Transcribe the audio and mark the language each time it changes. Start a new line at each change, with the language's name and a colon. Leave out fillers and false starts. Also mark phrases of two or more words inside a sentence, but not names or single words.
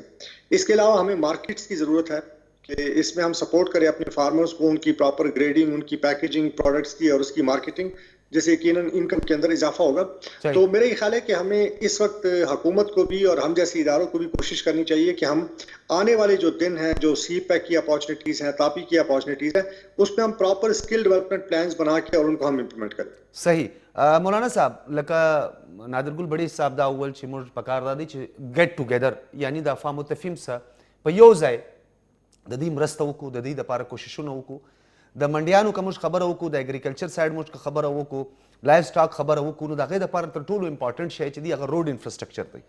Urdu: اس کے علاوہ ہمیں مارکیٹس کی ضرورت ہے کہ اس میں ہم سپورٹ کریں اپنے فارمرز کو, ان کی
English: proper grading,
Urdu: ان کی پیکیجنگ پروڈکٹس کی, اور اس کی مارکیٹنگ, جیسے یقیناً انکم کے اندر اضافہ ہوگا. تو میرا یہ خیال ہے کہ ہمیں اس وقت حکومت کو بھی اور ہم جیسے اداروں کو بھی کوشش کرنی چاہیے کہ ہم آنے والے جو دن ہیں, جو سی پیک کی اپارچونیٹیز ہیں, تاپی کی اپارچونیٹیز ہیں, اس میں ہم
English: proper skill development plans
Urdu: بنا کے اور ان کو ہم امپلیمنٹ کریں. صحیح.
Pashto: مولانا صاحب, لکه نادر ګل بډې صاحب دا اول چې موږ پکار دا دی چې
English: get together
Pashto: یعنی د افهام متفهم سره په یو ځای د دې مرسته وکړو, د دې دپاره کوششونه وکړو, د منډیانو که موږ خبره وکړو, د
English: agriculture side
Pashto: موږ خبره وکړو,
English: life stock
Pashto: خبره وکړو, نو د هغې دپاره تر ټولو امپارټنټ شی چې دی هغه
English: road infrastructure
Pashto: دی.